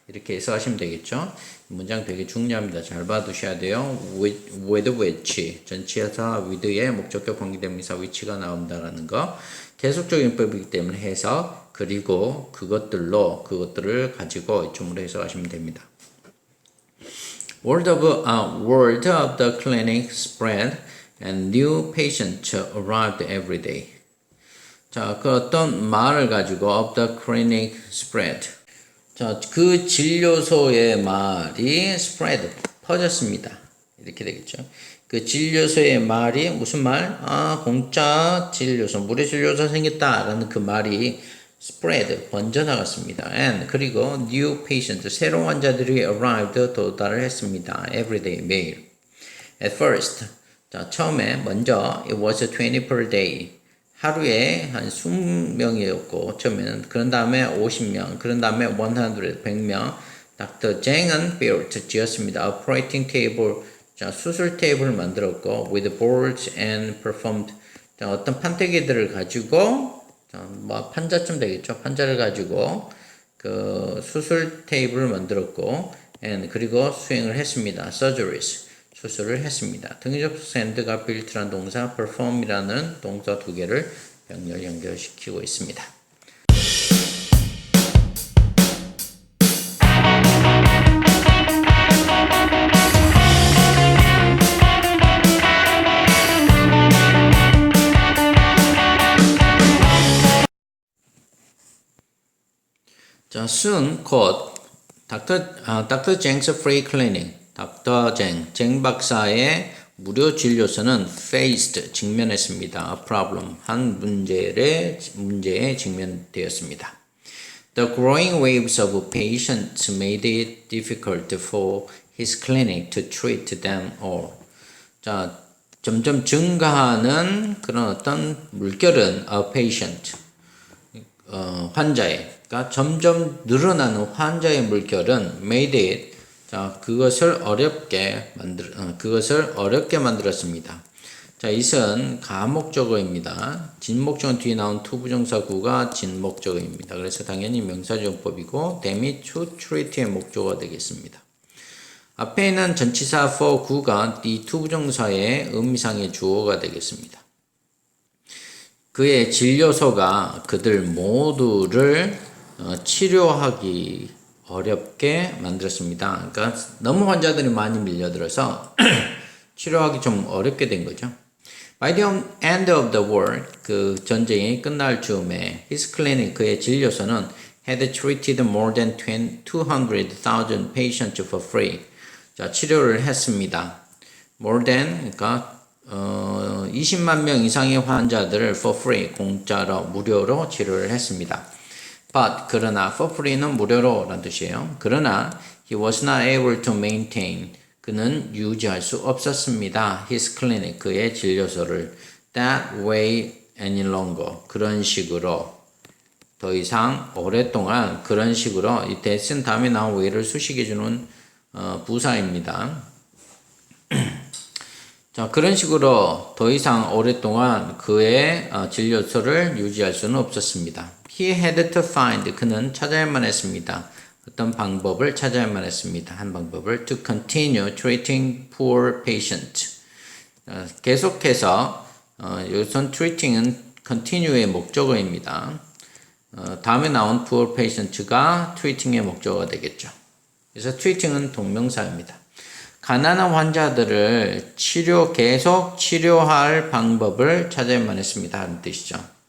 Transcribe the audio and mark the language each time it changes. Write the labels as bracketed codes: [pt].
[ko] 이렇게 해석하시면 되겠죠. 문장 되게 중요합니다. 잘 봐두셔야 돼요. with which 전치사 with의 목적격 관계대명사 which가 나온다라는 거 계속적인 법이기 때문에 해석 그리고 그것들을 가지고 이쪽으로 해석하시면 됩니다. [en] Word of the clinic spread and new patients arrived every day. [ko] 자, 그 어떤 말을 가지고 [en] of the clinic spread. [ko] 자, 그 진료소의 말이 spread, 퍼졌습니다. 이렇게 되겠죠. 그 진료소의 말이 무슨 말? 공짜 진료소, 무료 진료소 생겼다라는 그 말이 spread, 번져나갔습니다. And 그리고 [en] new patient, [ko] 새로운 환자들이 arrived, 도달을 했습니다. everyday, 매일. [en] At first, [ko] 자, 처음에 먼저 [en] it was 20 per day. [ko] 하루에 한 20명이었고 처음에는 그런 다음에 50명, 그런 다음에 100명. 닥터 쟁은 built, 지었습니다. [en] operating table, [ko] 자, 수술 테이블을 만들었고 [en] with boards and performed [ko] 자, 어떤 판때기들을 가지고 뭐 판자쯤 되겠죠. 판자를 가지고 그 수술 테이블을 만들었고 그리고 수행을 했습니다. surgeries 수술을 했습니다. 등위접속사 and가 built란 동사 perform이라는 동사 두 개를 병렬 연결시키고 있습니다. 자, soon 곧 Dr. Zheng's free clinic, 쟁 박사의 무료 진료소는 faced 직면했습니다. A problem 한 문제에 직면되었습니다. [en] The growing waves of patients made it difficult for his clinic to treat them all. [ko] 자, 점점 증가하는 그런 어떤 물결은 a patient 환자의 그러니까 점점 늘어나는 환자의 물결은 [en] made it [ko] 그것을 어렵게 만들었습니다. 자, it은 가목적어입니다. 진목적은 뒤에 나온 투부정사구가 진목적어입니다. 그래서 당연히 명사용법이고 대미 to treat의 목적어가 되겠습니다. 앞에 있는 전치사 for 구가 이 투부정사의 의미상의 주어가 되겠습니다. 그의 진료소가 그들 모두를 치료하기 어렵게 만들었습니다. 그러니까 너무 환자들이 많이 밀려들어서 치료하기 좀 어렵게 된 거죠. [en] By the end of the war, [ko] 그 전쟁이 끝날 즈음에 [en] his clinic, [ko] 그의 진료소는 [en] had treated more than 200,000 patients for free. [ko] 자, 치료를 했습니다. [en] More than, [ko] 그러니까 20만 명 이상의 환자들을 [en] for free, [ko] 공짜로, 무료로 치료를 했습니다. But, 그러나, for free는 무료로 라는 뜻이에요. [en] 그러나, he was not able to maintain, [ko] 그는 유지할 수 없었습니다. His clinic, 그의 진료소를 [en] that way any longer, [ko] 그런 식으로, 더 이상 오랫동안 그런 식으로, 이 that은 다음에 나온 way를 수식해주는 부사입니다. 자, 그런 식으로 더 이상 오랫동안 그의 진료소를 유지할 수는 없었습니다. [en] He had to find, [ko] 그는 찾아야만 했습니다. 어떤 방법을 찾아야만 했습니다. 한 방법을 [en] to continue treating poor patients. [ko] 계속해서 여기선 treating은 continue의 목적어입니다. 다음에 나온 [en] poor patients [ko] 가 treating의 목적어가 되겠죠. 그래서 treating은 동명사입니다. 가난한 환자들을 계속 치료할 방법을 찾아야만 했습니다. 하는 뜻이죠.